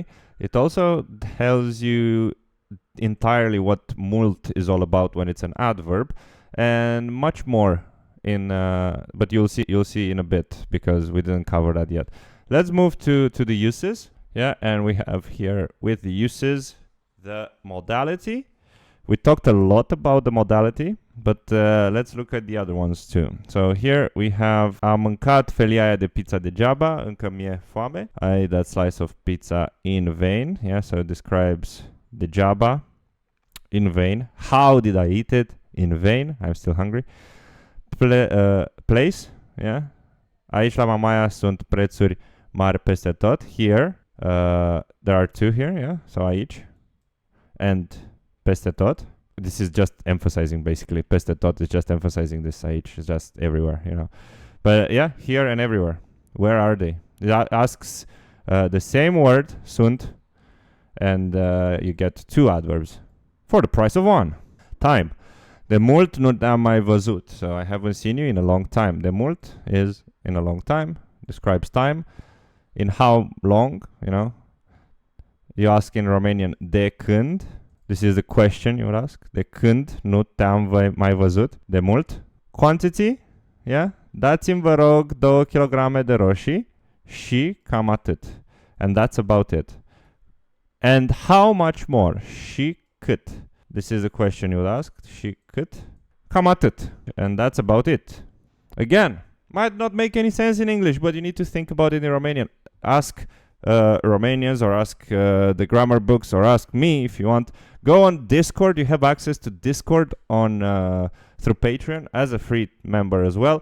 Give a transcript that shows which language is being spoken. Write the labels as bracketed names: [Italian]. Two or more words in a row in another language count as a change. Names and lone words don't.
[English] It also tells you entirely what mult is all about when it's an adverb, and much more but you'll see in a bit, because we didn't cover that yet. Let's move to the uses. Yeah, and we have here with the uses the modality. We talked a lot about the modality, but let's look at the other ones too. So here we have [Romanian] am mâncat felia aia de pizza degeaba, încă mi-e foame. [English] I ate that slice of pizza in vain. Yeah, so it describes degeaba, in vain. How did I eat it? In vain. I'm still hungry. Place. Yeah. [Romanian] Aici la Mamaia sunt prețuri mari peste tot. [English] Here there are two here. Yeah. So aici and [Romanian] peste tot. [English] This is just emphasizing, basically. [Romanian] Peste tot [English] is just emphasizing this aici. It's just everywhere, you know. But yeah, here and everywhere. Where are they? It asks the same word, sunt, and you get two adverbs for the price of one. Time. [Romanian] De mult nu te-am mai văzut. [English] So I haven't seen you in a long time. [Romanian] De mult [English] is in a long time. Describes time. In how long, you know. You ask in Romanian, [Romanian] de când. [English] This is the question you would ask. [Romanian] De când nu te-am mai văzut? De mult. [English] Quantity, yeah. [Romanian] Dați-mi, vă rog, 2 kg de roșii și cam atât. [English] And that's about it. And how much more? [Romanian] Și cât? [English] This is the question you would ask. [Romanian] Și cât? Cam atât. [English] And that's about it. Again, might not make any sense in English, but you need to think about it in Romanian. Ask Romanians, or ask the grammar books, or ask me if you want. Go on Discord. You have access to Discord on through Patreon as a free member as well.